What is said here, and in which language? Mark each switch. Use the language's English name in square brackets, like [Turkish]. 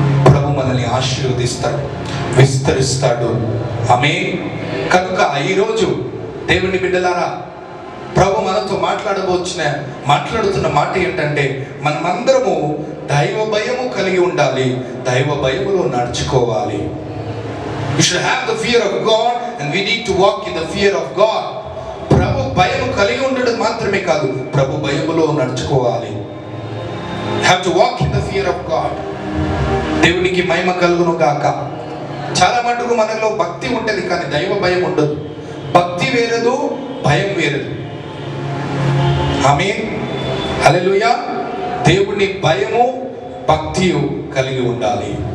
[Telugu] ప్రభు మనల్ని ఆశీర్వదిస్తాడు, విస్తరిస్తాడు. ఆమేన్. కనుక ఈరోజు దేవుని బిడ్డలారా, ప్రభు మనతో మాట్లాడుతున్న మాట ఏంటంటే, మనమందరము దైవ భయము కలిగి ఉండాలి, దైవ భయములో నడుచుకోవాలి. [English] We should have the fear of God and we need to walk in the fear of God. [Telugu] ప్రభు భయము కలిగి ఉండడం మాత్రమే కాదు, ప్రభు భయములో నడుచుకోవాలి. [English] Have to walk in the fear of God. [Telugu] దేవునికి మహిమ కలుగును గాక. చాలా మటుకు మనలో భక్తి ఉంటది కానీ దైవ భయం ఉండదు. భక్తి వేరదు, భయం వేరదు. ఆమేన్. హల్లెలూయా. దేవుని భయము భక్తి కలిగి ఉండాలి.